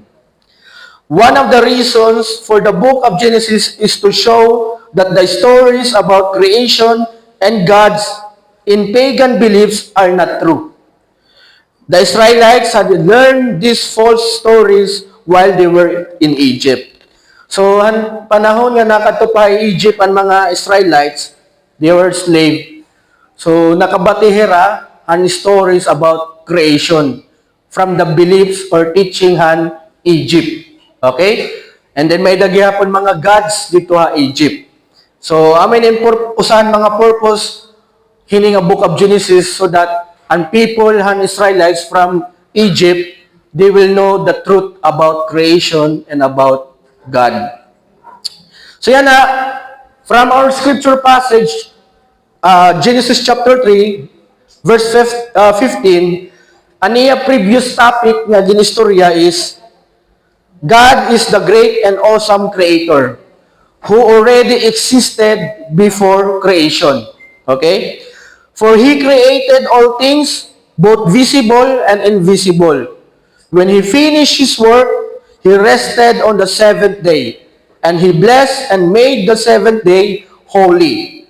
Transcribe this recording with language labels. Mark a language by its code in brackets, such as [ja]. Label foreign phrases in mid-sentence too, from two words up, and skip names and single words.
[en] One of the reasons for the book of Genesis is to show that the stories about creation and God's in pagan beliefs are not true. The Israelites had learned these false stories while they were in Egypt. So, [war] ang panahon nga nakatupay Egypt ang mga Israelites, [en] they were slave. So, [war] nakabatihira ang [en] stories about creation from the beliefs or teaching han Egypt. Okay? And then [war] may daghihapon mga gods dito ha Egypt. [en] So, [war] amin usahan mga [en] purpose [war] hini nga [en] book of Genesis so that ang people han Israelites from Egypt, they will know the truth about creation and about God. [war] So yan na, [en] from our scripture passage, Genesis chapter 3, verse 15, aniya previous topic [war] nga ginistorya [en] is, God is the great and awesome creator who already existed before creation. Okay? For He created all things, both visible and invisible. When He finished His work, He rested on the seventh day, and He blessed and made the seventh day holy.